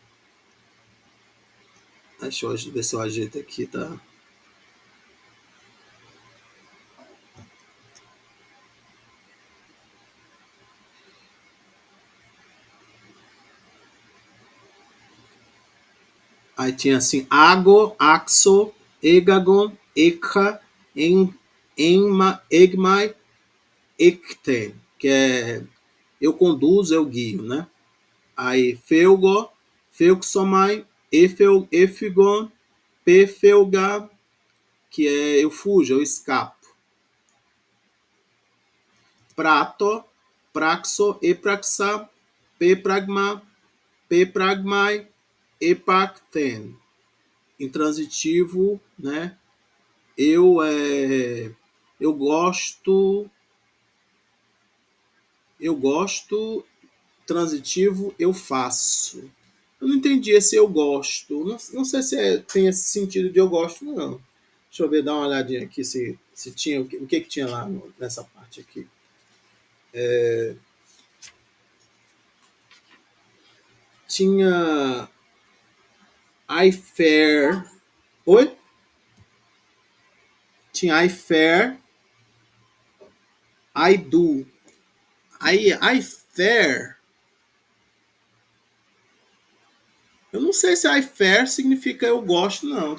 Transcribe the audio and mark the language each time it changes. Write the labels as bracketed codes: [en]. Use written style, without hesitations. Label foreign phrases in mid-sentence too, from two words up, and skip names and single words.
[pt] Deixa eu ver se eu ajeito aqui, tá? Aí tinha assim, ago, [el] ἄξω, ἤγαγον, ἦχα, ἦγμαι, ἤχθην, [pt] que é eu conduzo, eu guio, né? [el] Aí φεύγω, φεύξομαι, ἔφυγον, πέφευγα, [pt] que é eu fujo, eu escapo. [el] πράττω, πράξω, ἔπραξα, πέπραγμα, πέπραγμαι, ἐπράχθην. [pt] Intransitivo, né? Eu gosto, transitivo, eu faço. Eu não entendi esse eu gosto. Não sei se tem esse sentido de eu gosto, não. Deixa eu ver, dar uma olhadinha aqui se tinha o que tinha lá nessa parte aqui. Tinha [en] I fair. [pt] Oi? [en] Tinha I fair, I do. [pt] Aí, [en] I fair. [pt] Eu não sei se [en] I fair [pt] significa eu gosto, não.